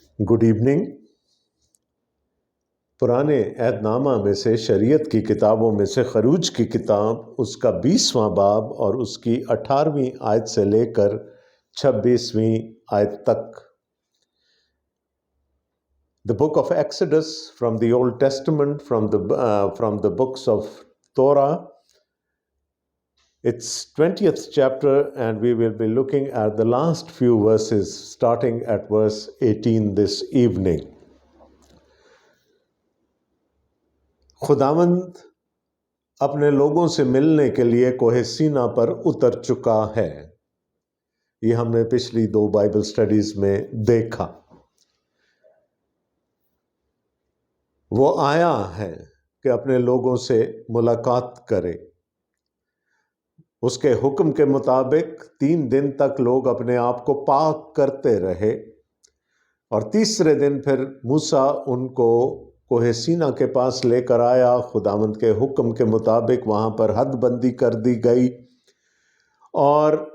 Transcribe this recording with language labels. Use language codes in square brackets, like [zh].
[ur] Good evening. پرانے عہد نامہ میں سے شریعت کی کتابوں میں سے خروج کی کتاب اس کا 20واں باب اور اس کی 18ویں آیت سے لے کر 26ویں آیت تک۔ [en] The book of Exodus from the Old Testament, from the books of Torah. It's 20th chapter and we will be looking at the last few verses starting at verse 18 this evening. [ur] خداوند اپنے لوگوں سے ملنے کے لیے کوہ سینا پر اتر چکا ہے۔ یہ ہم نے پچھلی 2 بائبل سٹڈیز میں دیکھا۔ وہ آیا ہے کہ اپنے لوگوں سے ملاقات کرے۔ اس کے حکم کے مطابق 3 دن تک لوگ اپنے آپ کو پاک کرتے رہے اور تیسرے دن پھر موسیٰ ان کو کوہ سینا کے پاس لے کر آیا۔ خداوند کے حکم کے مطابق وہاں پر حد بندی کر دی گئی اور